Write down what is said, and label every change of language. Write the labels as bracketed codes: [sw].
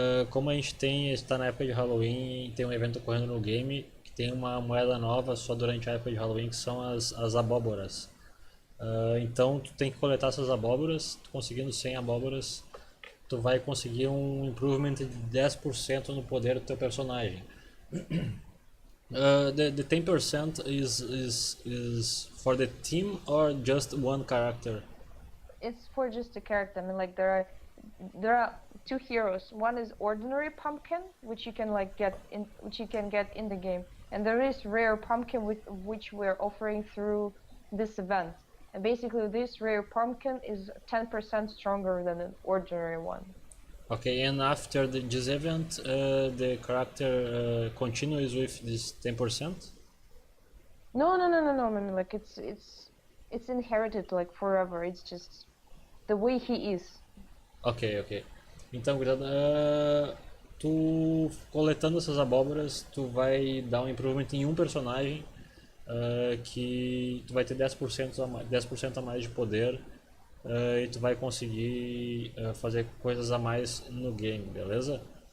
[pt] Como a gente está na época de Halloween, tem um evento ocorrendo no game que tem uma moeda nova só durante a época de Halloween, que são as abóboras. Então tu tem que coletar essas abóboras, tu conseguindo 100 abóboras, tu vai conseguir um improvement de 10% no poder do teu personagem. [en] The 10% is for the team or just one character? It's for just a character. I mean, like there are two heroes. One is ordinary pumpkin, which you can get in the game, and there is rare pumpkin which we're offering through this event. And basically, this rare pumpkin is 10% stronger than an ordinary one. Okay, and after this event, the character continues with this 10%? No. I mean, like it's inherited like forever. It's just the way he is. Ok. [pt] Então, gurizada, tu coletando essas abóboras, tu vai dar um improvement em um personagem que tu vai ter 10% a mais de poder e tu vai conseguir fazer coisas a mais no game, beleza?